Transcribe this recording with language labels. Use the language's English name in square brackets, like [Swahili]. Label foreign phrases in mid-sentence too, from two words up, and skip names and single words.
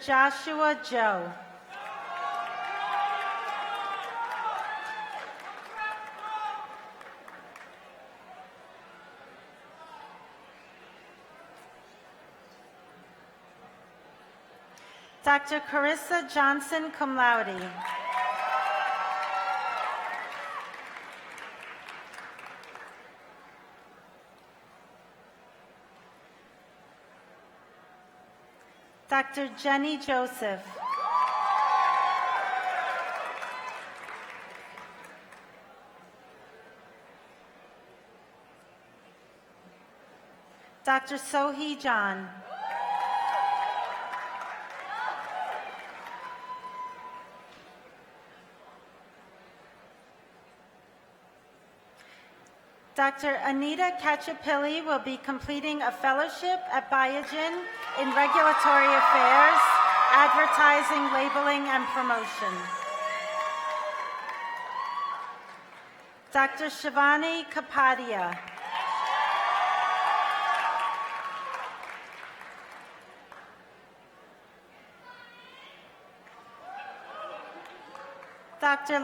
[English] Joshua Joe. Dr. Carissa Johnson, [Latin] cum laude. [English] Dr. Jenny Joseph. Dr. Sohee John. Dr. Anita Kachapilli will be completing a fellowship at Biogen in Regulatory Affairs, Advertising, Labeling, and Promotion. Dr. Shivani Kapadia. Dr.